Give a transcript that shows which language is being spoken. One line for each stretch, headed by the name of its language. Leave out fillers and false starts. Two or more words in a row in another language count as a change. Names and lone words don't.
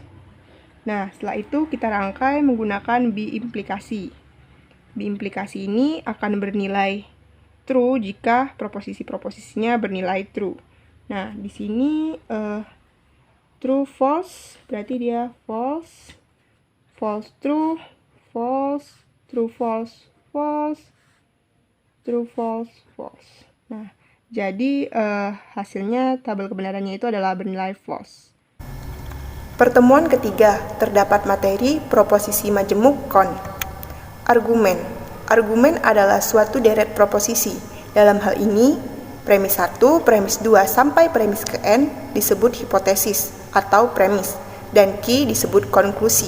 Indonesian: Nah, setelah itu kita rangkai menggunakan B implikasi. B implikasi ini akan bernilai true jika proposisi-proposisinya bernilai true. Nah, di sini
English: true, false,
Indonesian: berarti dia false.
English: False, true, false, true, false, false, true, false, false.
Indonesian: Nah, jadi hasilnya tabel kebenarannya itu adalah bernilai false. Pertemuan ketiga, terdapat materi proposisi majemuk kon. Argumen. Argumen adalah suatu deret proposisi. Dalam hal ini, premis 1, premis 2, sampai premis ke N disebut hipotesis atau premis, dan Q disebut konklusi.